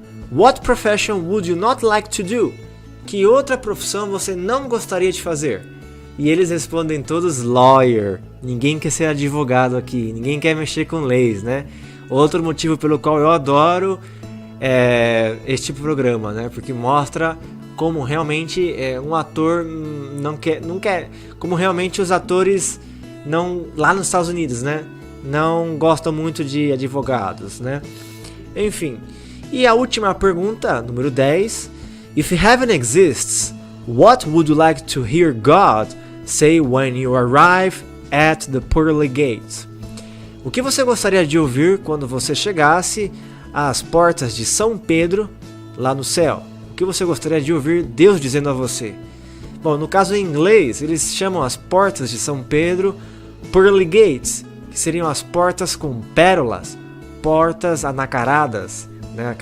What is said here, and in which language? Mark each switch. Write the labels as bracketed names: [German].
[English] What profession would you not like to do? [Portuguese] Que outra profissão você não gostaria de fazer? E eles respondem todos lawyer. Ninguém quer ser advogado aqui, ninguém quer mexer com leis, né? Outro motivo pelo qual eu adoro este tipo de programa, né? Porque mostra como realmente um ator não quer, como realmente os atores não, lá nos Estados Unidos, né? Não gostam muito de advogados, né? Enfim. E a última pergunta, número 10. [English] If heaven exists, what would you like to hear God say when you arrive at the pearly gates? [Portuguese] O que você gostaria de ouvir quando você chegasse às portas de São Pedro, lá no céu? O que você gostaria de ouvir Deus dizendo a você? Bom, no caso em inglês, eles chamam as portas de São Pedro pearly gates, que seriam as portas com pérolas, portas anacaradas, né?